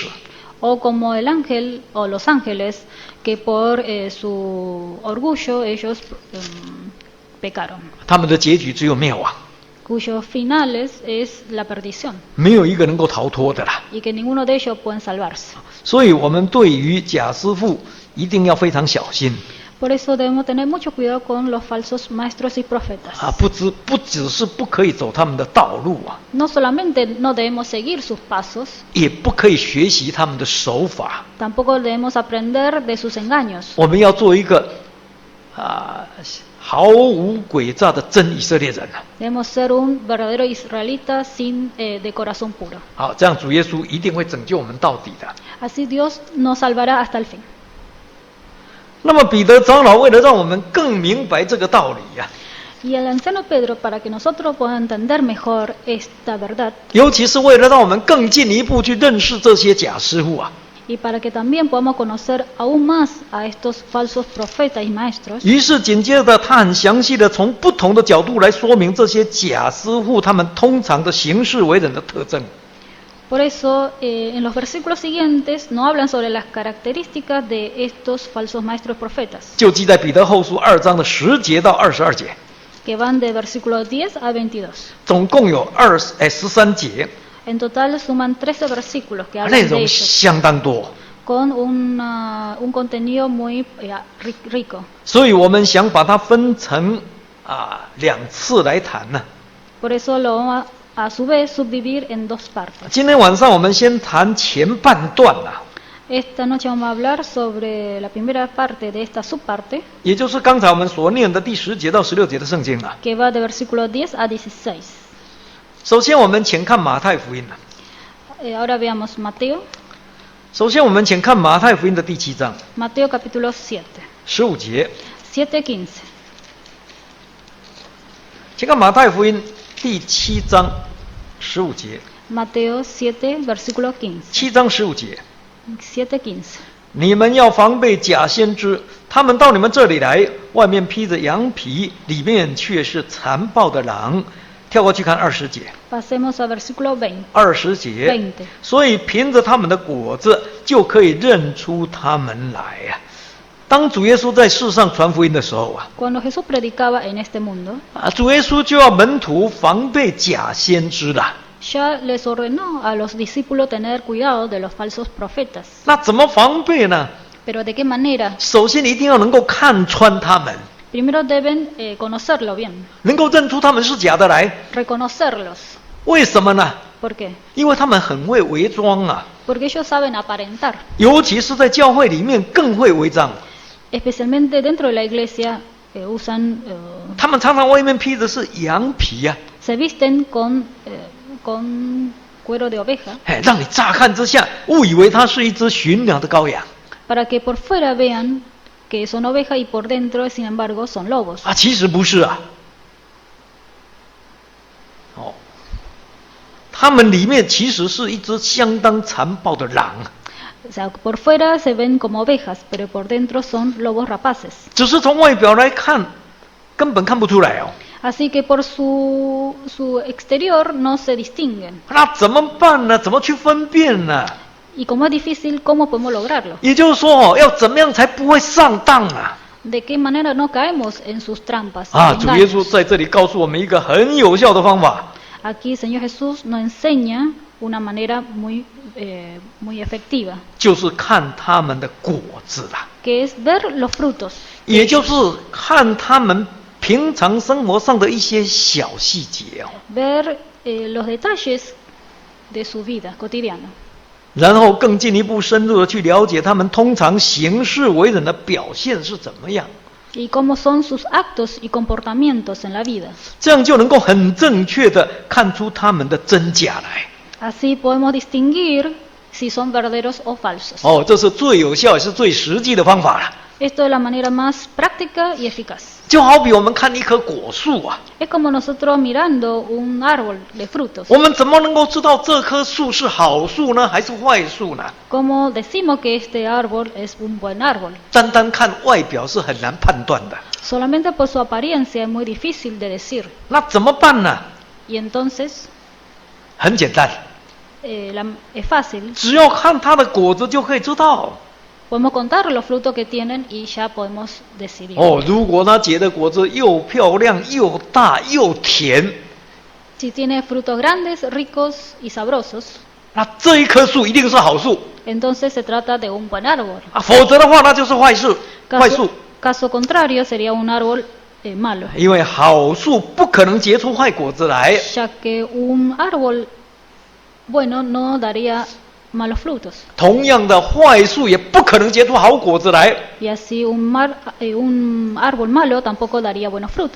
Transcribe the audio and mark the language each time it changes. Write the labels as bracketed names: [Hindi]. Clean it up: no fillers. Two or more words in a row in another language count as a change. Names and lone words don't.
[Spanish] O como el ángel o los ángeles que por su orgullo ellos pecaron. [Chinese] 他们的结局只有灭亡， [Spanish] Cuyos finales es la perdición. [Chinese] 没有一个能够逃脱的啦。 [Spanish] Y que ninguno de ellos pueden salvarse. [Chinese] 所以，我们对于假师傅一定要非常小心 [Spanish] Por eso debemos tener mucho cuidado con los falsos maestros y profetas. [Chinese] 不只是不可以走他们的道路啊， [Spanish] No solamente no debemos seguir sus pasos, [Chinese] 也不可以学习他们的手法。 [Spanish] tampoco debemos aprender de sus engaños. [Chinese] 我们要做一个毫无诡诈的真以色列人啊！ [Spanish] Debemos ser un verdadero israelita de corazón puro. [Chinese] 好，这样主耶稣一定会拯救我们到底的。 [Spanish] Así Dios nos salvará hasta el fin. [Chinese] 那么彼得长老为了让我们更明白这个道理呀、 [Spanish] Y el anciano Pedro, para que nosotros podamos entender mejor esta verdad, [Chinese] 尤其是为了让我们更进一步去认识这些假师傅啊， [Spanish] y para que también podamos conocer aún más a estos falsos profetas y maestros, [Chinese] 于是紧接着他很详细的从不同的角度来说明这些假师傅他们通常的行事为人的特征。 [Spanish] por eso en los versículos siguientes no hablan sobre las características de estos falsos maestros profetas, [Chinese] 就记在彼得后书2章的10节到22节， [Spanish] que van de versículo 10 a 22. [Chinese] 总共有13节， [Spanish] En total suman 13 versículos que [Chinese] 内 [Spanish] hablan de [Chinese] 容 [Spanish] ellos, [Chinese] 相当多。 [Spanish] con un contenido muy rico. [Chinese] 所以我们想把它分成2次来谈呢。 [Spanish] Por eso lo vamos a su vez subdividir en dos partes. [Chinese] 今天晚上我们先谈前半段啊， [Spanish] Esta noche vamos a hablar sobre la primera parte de esta subparte, [Chinese] 也就是刚才我们所念的第10节到16节的圣经啊。 [Spanish] que va de versículo 10 a 16. [Chinese] 首先，我们请看马太福音啊。 [Spanish] Ahora veamos Mateo, [Chinese] 首先，我们请看马太福音的第7章 [Spanish] Mateo capítulo 7, [Chinese] 15 节， [Spanish] 7:15. [Chinese] 请看马太福音第7章15节， [Spanish] Mateo 7, versículo 15. [Chinese] 7 章15节。 [Spanish] 7:15. [Chinese] 你们要防备假先知，他们到你们这里来，外面披着羊皮，里面却是残暴的狼。跳过去看20节。 [Spanish] Pasemos a versículo 20. [Chinese] 20 节 [Spanish] 20， [Chinese] 所以凭着他们的果子就可以认出他们来呀、当主耶稣在世上传福音的时候啊， [Spanish] Cuando Jesús predicaba en este mundo, [Chinese] 主耶稣就要门徒防备假先知了。 [Spanish] ya les ordenó a los discípulos tener cuidado de los falsos profetas. [Chinese] 那怎么防备呢？ [Spanish] Pero ¿de qué manera? [Chinese] 首先一定要能够看穿他们， [Spanish] Primero deben conocerlo bien, [Chinese] 能够认出他们是假的来。 [Spanish] reconocerlos. [Chinese] 为什么呢？ [Spanish] ¿Por qué? [Chinese] 因为他们很会伪装啊， [Spanish] Porque ellos saben aparentar. [Chinese] 尤其是在教会里面更会伪装。 [Spanish] Especialmente dentro de la iglesia usan, [Chinese] 他们常常外面披的是羊皮呀、 [Spanish] se visten con cuero de oveja [Chinese] 让你乍看之下误以为它是一只驯良的羔羊 [Spanish] para que por fuera vean que son ovejas y por dentro, sin embargo, son lobos. [Chinese] 其实不是啊。他们里面其实是一只相当残暴的狼， [Spanish] O sea, por fuera se ven como ovejas, pero por dentro son lobos rapaces. [Chinese] 只是从外表来看， 根本看不出来哦。 [Spanish] Así que por su exterior no se distinguen. [Chinese] 那怎么办呢？怎么去分辨呢？ [Spanish] Y como es difícil, ¿cómo podemos lograrlo? [Chinese] 也就是说要怎么样才不会上当啊？ [Spanish] ¿De qué manera no caemos en sus trampas? [Chinese] 主耶稣在这里告诉我们一个很有效的方法。 [Spanish] Aquí Señor Jesús nos enseña una manera muy efectiva. [Chinese] 就是看他们的果子啦。 [Spanish] Que es ver los frutos. [Chinese] 也就是看他们平常生活上的一些小细节哦。 [Spanish] Ver los detalles de su vida cotidiana. [Chinese] 然后更进一步深入的去了解他们通常行事为人的表现是怎么样。 [Spanish] Y cómo son sus actos y comportamientos en la vida. [Chinese] 这样就能够很正确的看出他们的真假来。 [Spanish] Así podemos distinguir si son verdaderos o falsos. [Chinese] 这是最有效也是最实际的方法了。 [Spanish] Esto es la manera más práctica y eficaz. [Chinese] 就好比我们看一棵果树啊， [Spanish] Es como nosotros mirando un árbol de frutos. [Chinese] 我们怎么能够知道这棵树是好树呢，还是坏树呢？ [Spanish] ¿Cómo decimos que este árbol es un buen árbol? [Chinese] 单单看外表是很难判断的。 [Spanish] Solamente por su apariencia es muy difícil de decir. [Chinese] 那怎么办呢？ [Spanish] Y entonces, [Chinese] 很简单， [Spanish] es fácil. [Chinese] 只要看它的果子就可以知道。 [Spanish] Podemos contar los frutos que tienen y ya podemos decidir. [Chinese] 如果它结的果子又漂亮又大又甜， [Spanish] Si tiene frutos grandes, ricos y sabrosos, [Chinese] 那这一棵树一定是好树 [Spanish] entonces se trata de un buen árbol. [Chinese] 否则的话那就是坏树。坏树， [Spanish] Caso contrario, sería un árbol malo. [Chinese] 因为好树不可能结出坏果子来。 [Spanish] Ya que un árbol bueno no daría malos frutos. [Chinese] 同样的，坏树也不可能结出好果子来。 [Spanish] Y así un árbol malo tampoco daría buenos frutos.